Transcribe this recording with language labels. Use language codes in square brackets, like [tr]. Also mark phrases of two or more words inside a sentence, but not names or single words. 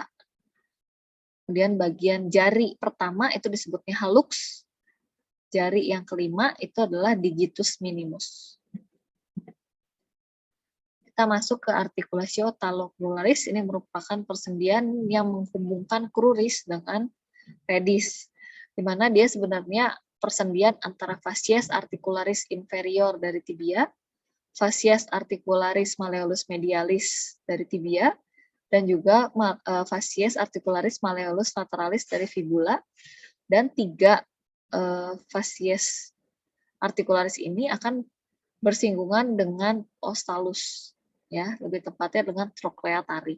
[id] Kemudian bagian jari pertama itu disebutnya hallux, jari yang kelima itu adalah [la] digitus minimus. [id] Kita masuk ke [la] articulatio talocruralis, [id] ini merupakan persendian yang menghubungkan cruris dengan pedis, di mana dia sebenarnya persendian antara [la] fascies articularis inferior [id] dari tibia, [la] fascies articularis malleolus medialis [id] dari tibia, dan juga [la] fascies articularis malleolus lateralis [id] dari fibula, dan 3 [la] fascies articularis [id] ini akan bersinggungan dengan ostalus, ya, lebih tepatnya dengan [la] trochlea tali.